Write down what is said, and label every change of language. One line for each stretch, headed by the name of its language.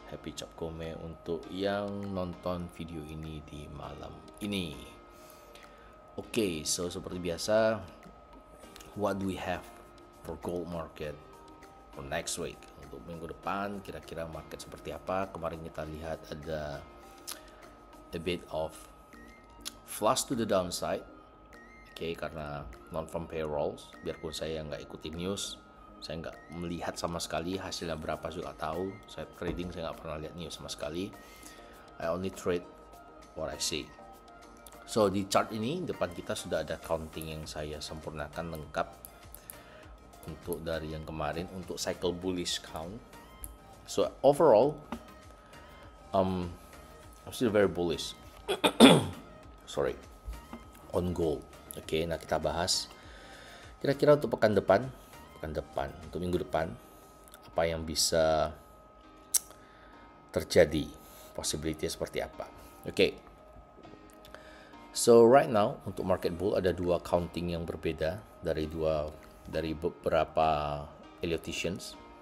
Indonesian: Happy Cap Gome untuk yang nonton video ini di malam ini.
English: Oke, so
Indonesian: seperti biasa,
English: what do we have for gold market for next week?
Indonesian: Untuk minggu depan kira-kira market seperti apa? Kemarin kita lihat ada
English: a bit of flush to the downside.
Indonesian: Oke, karena non-farm payrolls, biarpun saya nggak ikutin news, saya nggak melihat sama sekali hasilnya berapa juga tahu. Saya trading, saya nggak pernah lihat news sama sekali.
English: I only trade what I see.
Indonesian: So di chart ini depan kita sudah ada counting yang saya sempurnakan lengkap untuk dari yang kemarin untuk cycle bullish count.
English: So overall, I'm still very bullish. Sorry, on gold.
Indonesian: Oke, nah kita bahas kira-kira untuk pekan depan, untuk minggu depan, apa yang bisa terjadi, possibility seperti apa. Oke,
English: so right now
Indonesian: untuk market bull ada dua counting yang berbeda dari beberapa Elliottians.